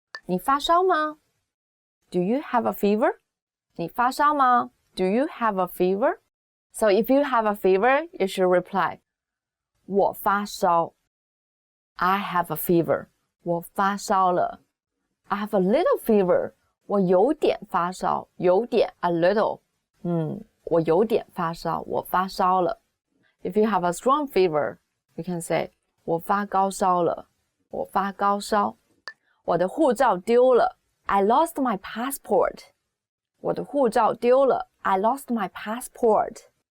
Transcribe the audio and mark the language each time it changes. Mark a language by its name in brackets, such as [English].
[Chinese] 你发烧吗? [English] Do you have a fever? [Chinese] 你发烧吗? [English] Do you have a fever? So if you have a fever, you should reply 我发烧 I have a fever. [Chinese] 我发烧了 [English] I have a little fever. [Chinese] 我有点发烧，有点 a little。我有点发烧，我发烧了。 [English] If you have a strong fever, you can say [Chinese] 我发高烧了，我发高烧。我的护照丢了 [English] I lost my passport。 [Chinese] 我的护照丢了 [English] I lost my passport。